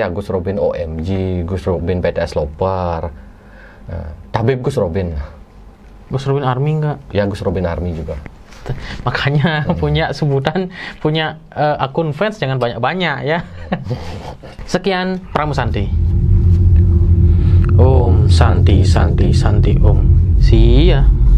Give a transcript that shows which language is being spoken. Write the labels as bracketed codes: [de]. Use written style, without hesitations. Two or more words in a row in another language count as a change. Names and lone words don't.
[id] Gus Robin OMG, Gus Robin BTS Loper, Tabib Gus Robin. Gus Robin Army enggak? Ya Gus Robin Army juga. Makanya punya sebutan, punya akun fans jangan banyak-banyak ya. Sekian Pramu Santi. [sa] ॐ शान्ति शान्ति शान्ति ॐ. [en] See ya.